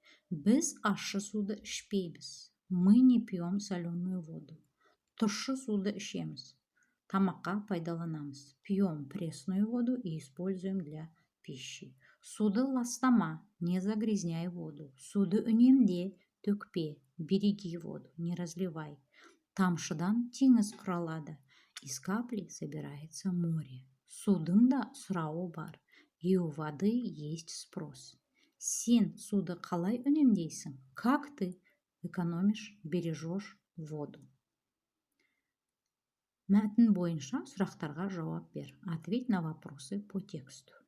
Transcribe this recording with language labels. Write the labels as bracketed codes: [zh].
[kk] Біз ащы суды ішпейміз. [ru] Мы не пьем соленую воду. [kk] Тұщы суды ішеміз. Тамаққа пайдаланамыз. [ru] Пьем пресную воду и используем для пищи. [kk] Суды ластама, [ru] не загрязняй воду. [kk] Суды үнемде, төкпе, [ru] береги воду, не разливай. [kk] Тамшыдан теңіз құралады. [ru] Из капли собирается море. [kk] Судың да сұрауы бар. [ru] И у воды есть спрос. [kk] Сен суды қалай үнемдейсің? [ru] Как ты экономишь, бережешь воду? [kk] Мәтін бойынша сұрақтарға жауап бер. [ru] Ответь на вопросы по тексту.